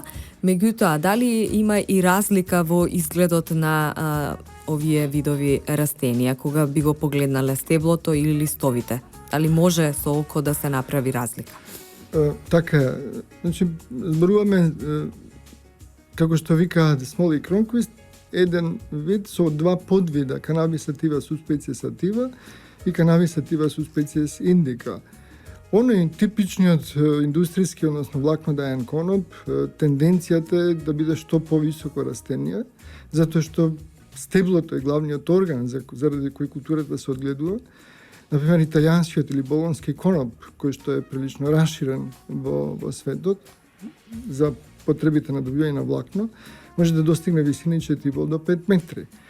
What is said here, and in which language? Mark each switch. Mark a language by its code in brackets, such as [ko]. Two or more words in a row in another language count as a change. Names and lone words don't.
[mk] Меѓутоа, дали има и разлика во изгледот на овие видови растенија кога би го погледнале стеблото или листовите? Дали може со око да се направи разлика? Така, значи, зборуваме, како што викаат смол и кронквист, еден вид со два подвида, Cannabis sativa subspecies sativa и Cannabis sativa subspecies indica. Оној типичниот индустријски, односно влакнодаен коноп, тенденцијата е да биде што повисоко растение, затоа што стеблото е главниот орган заради кој културата се одгледува. Например, италијанскиот или болонски коноп, кој што е прилично расширен во светот за потребите на добивање на влакно, може да достигне висини 4,5 до 5 метри.